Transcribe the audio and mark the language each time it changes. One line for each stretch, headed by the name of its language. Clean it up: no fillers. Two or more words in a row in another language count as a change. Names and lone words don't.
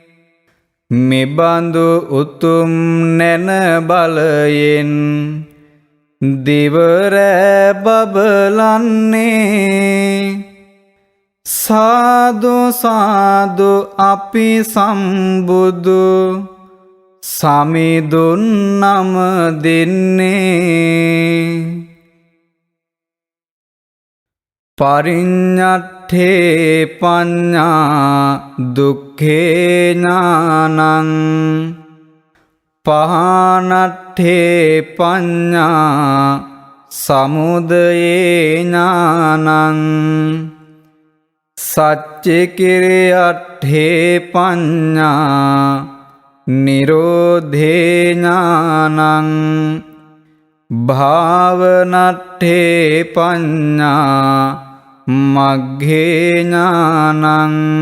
Sinhala: මෙබඳු උතුම් නැන බලයෙන් දිවරෑ බබලන්නේ. සාදු සාදු අපි සම්බුදු සමිඳුන් නම දෙන්නේ.
Pali: පරිඤ්ඤට්ඨේ පඤ්ඤා දුක්ඛේ ඥානං පහනට්ඨේ පඤ්ඤා සමුදයේ ඥානං සච්ච කිරියට්ඨේ පඤ්ඤා නිරෝධේ ඥානං භාවනට්ඨේ පඤ්ඤා මග්ගේ ඥානං